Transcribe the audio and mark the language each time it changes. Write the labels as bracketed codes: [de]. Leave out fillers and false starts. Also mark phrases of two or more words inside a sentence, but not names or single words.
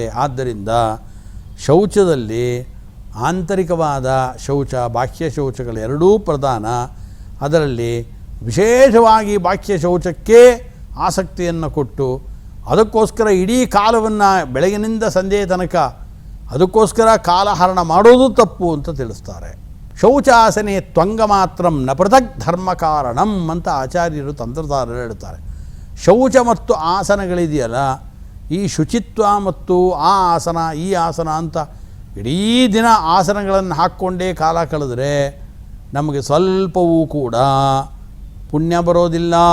[kn] ಆದ್ದರಿಂದ ಶೌಚದಲ್ಲಿ ಆಂತರಿಕವಾದ ಶೌಚ, ಬಾಹ್ಯ ಶೌಚಗಳು ಎರಡೂ ಪ್ರಧಾನ. ಅದರಲ್ಲಿ ವಿಶೇಷವಾಗಿ ಬಾಹ್ಯ ಶೌಚಕ್ಕೆ ಆಸಕ್ತಿಯನ್ನು ಕೊಟ್ಟು ಅದಕ್ಕೋಸ್ಕರ ಇಡೀ ಕಾಲವನ್ನು ಬೆಳಗಿನಿಂದ ಸಂಜೆಯ ತನಕ ಅದಕ್ಕೋಸ್ಕರ ಕಾಲಹರಣ ಮಾಡೋದು ತಪ್ಪು ಅಂತ ತಿಳಿಸ್ತಾರೆ. [sa] ಶೌಚಾಸನೆ ತ್ವಂಗ ಮಾತ್ರಂ ನ ಪೃಥಕ್ ಧರ್ಮ ಕಾರಣಂ [kn] ಅಂತ ಆಚಾರ್ಯರು ತಂತ್ರಧಾರರು ಹೇಳ್ತಾರೆ. ಶೌಚ ಮತ್ತು ಆಸನಗಳಿದೆಯಲ್ಲ, ಈ ಶುಚಿತ್ವ ಮತ್ತು ಆ ಆಸನ ಈ ಆಸನ ಅಂತ ಇಡೀ ದಿನ ಆಸನಗಳನ್ನು ಹಾಕ್ಕೊಂಡೇ ಕಾಲ ಕಳೆದ್ರೆ ನಮಗೆ ಸ್ವಲ್ಪವೂ ಕೂಡ ಪುಣ್ಯ ಬರೋದಿಲ್ಲ.